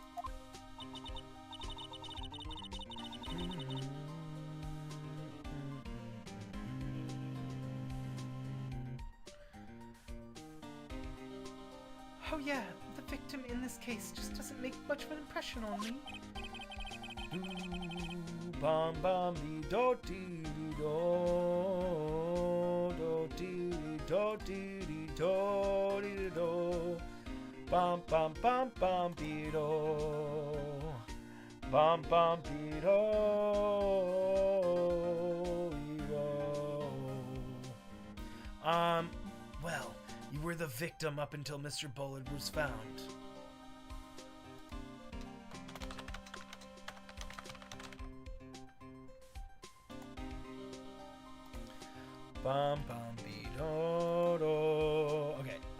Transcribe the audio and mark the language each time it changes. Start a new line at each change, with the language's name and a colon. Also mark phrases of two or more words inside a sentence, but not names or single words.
English: Oh yeah, the victim in this case just doesn't make much of an impression on me. Bum bum dee do dee dee do dee do dee dee do dee do bum bum bum bum dee do bum bum dee do dee do. Well, you were the victim up until Mr. Bullard was found. Bum bum be do do. Okay.